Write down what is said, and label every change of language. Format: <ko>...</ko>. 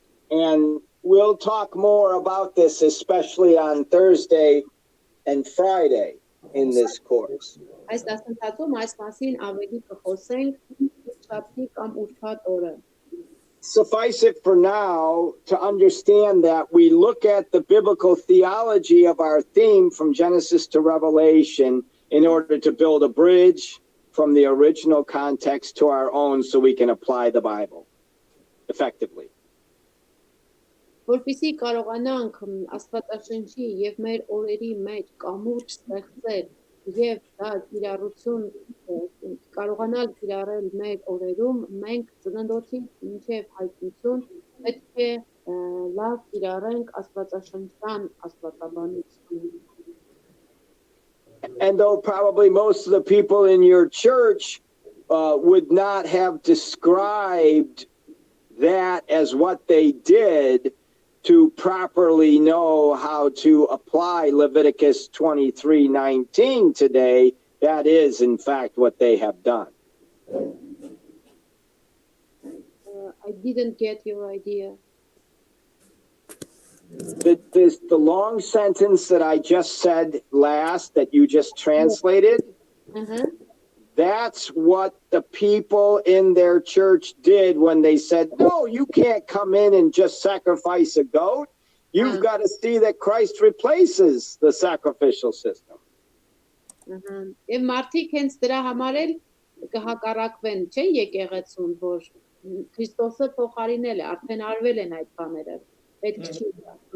<en>And we'll talk more about this, especially on Thursday and Friday in this course.</en> <hy>Այս դասընթացում այս մասին ավելի կխոսենք շաբթի կամ ուրբաթ օրը։</hy> <en>Suffice it for now to understand that we look at the biblical theology of our theme from Genesis to Revelation in order to build a bridge from the original context to our own so we can apply the Bible effectively.</en> <hy>Որպեսզի կարողանանք Աստվածաշնչի եւ մեր օրերի մեջ կամուրջ ստեղծել եւ դա կիրառություն կարողանալ կիրառել մեր օրերում, մենք ծննդոցից մինչեւ հայտնություն պետք է լավ կիրառենք Աստվածաշնչյան աստվածաբանությունը։</hy> <en>And though probably most of the people in your church would not have described that as what they did to properly know how to apply Leviticus 23:19 today, that is in fact what they have done. I didn't get your idea. The long sentence that I just said last, that you just translated, that's what the people in their church did when they said, no, you can't come in and just sacrifice a goat. You've got to see that Christ replaces the sacrificial system.</en> <hy>Եվ մարդիկ հենց դրա համար էլ կհակառակվեն, չէ՞, եկեղեցուն, որ Քրիստոսը փոխարինել է, արդեն արվել են այդ բաները։ Պետք չի դա։</hy>